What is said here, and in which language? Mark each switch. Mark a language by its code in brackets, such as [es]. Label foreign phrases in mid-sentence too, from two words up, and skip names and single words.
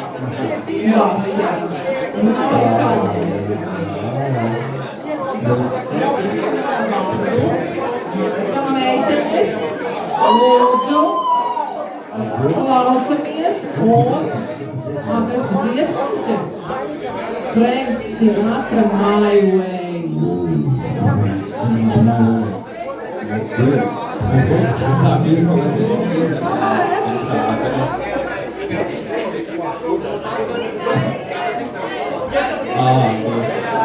[lv] Jā. Nav izkādīgi. Kā meitenes, lūdzu, klausamies un... Kas pa dziesmas ir? Frank Sinatra, My Way. Frank Sinatra, My Way. [en] Let's do it. [lv] Ah,